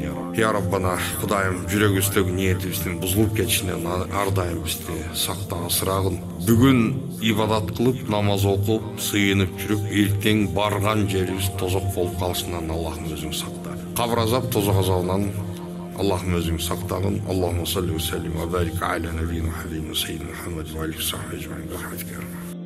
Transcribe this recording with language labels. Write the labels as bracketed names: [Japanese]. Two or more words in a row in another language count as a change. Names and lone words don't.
[Kyrgyz] Я Раббана, Кудайым, жүрөгүбүздөгү ниетибиздин бузулуп кетишинен ар дайым бизди сакта, асырагын. Бүгүн ибадат кылып, намаз окуп, сыйынып жүрүп, эртең барган жерибиз тозок болуп калышынан Аллахым өзүң сакта. Кабыр азап, тозок азабынан Аллахым өзүң сактагын. [Arabic] اللهم صل وسلم وبارك على نبينا محمد سيدنا محمد وعليه وصحبه